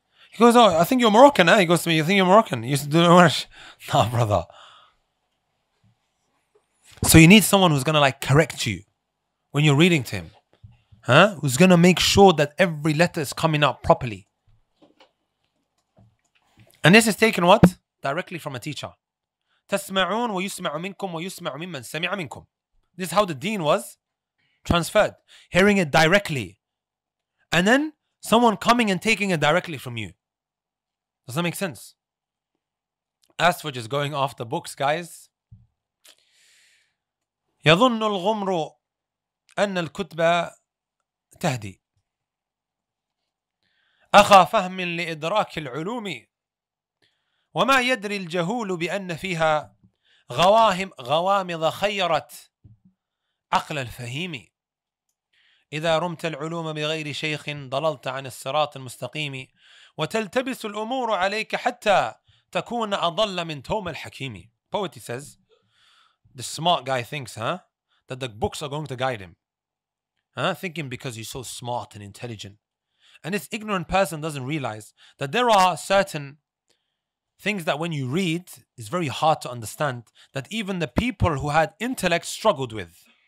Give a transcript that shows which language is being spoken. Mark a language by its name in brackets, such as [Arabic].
[English] He goes, oh, I think you're Moroccan, eh? He goes to me, you think you're Moroccan? You used to do the Warsh. Nah, brother. So you need someone who's going to like correct you when you're reading to him. Huh? Who's going to make sure that every letter is coming out properly. And this is taken what? Directly from a teacher. [Arabic] تسمعون ويسمع منكم ويسمع ممن سمع منكم. [English] This is how the deen was transferred. Hearing it directly. And then someone coming and taking it directly from you. Does that make sense? As for just going off the books, guys. [Arabic] يظن الغمر أن الكتب تهدي أخا فهم لإدراك العلوم وما يدري الجهول بأن فيها غوامض خيرت عقل الفهيم إذا رمت العلوم بغير شيخ ضللت عن الصراط المستقيم وتلتبس الأمور عليك حتى تكون أضل من توم الحكيم. [English] Poetry says, the smart guy thinks, that the books are going to guide him. Thinking because he's so smart and intelligent. And this ignorant person doesn't realize that there are certain things that when you read, it's very hard to understand, that even the people who had intellect struggled with.